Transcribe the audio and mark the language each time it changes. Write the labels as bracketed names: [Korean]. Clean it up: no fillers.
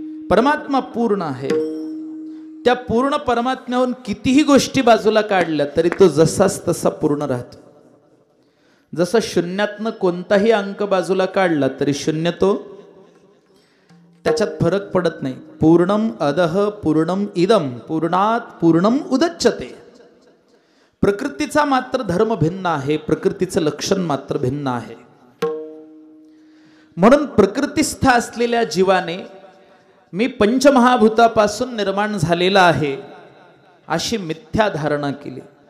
[Marathi] परमात्मा पूर्ण आहे। त्या पूर्ण परमात्म्याहून कितीही गोष्टी बाजूला काढल्या तरी तो जसाच तसा पूर्ण राहतो। जसं शून्यातनं कोणताही अंक बाजूला काढला तरी शून्य तो त्याच्यात फरक पडत नाही। [Sanskrit] पूर्णम अदह पूर्णम इदम पूर्णात पूर्णम उदच्यते। [Marathi] प्रकृतीचा मात्र धर्म भिन्न आहे, प्रकृतीचं लक्षण मात्र भिन्न आहे। म्हणून प्रकृतिस्थ असलेल्या जीवाने मी पंचमहाभूतापासून निर्माण झालेला आहे अशी मिथ्या धारणा केली.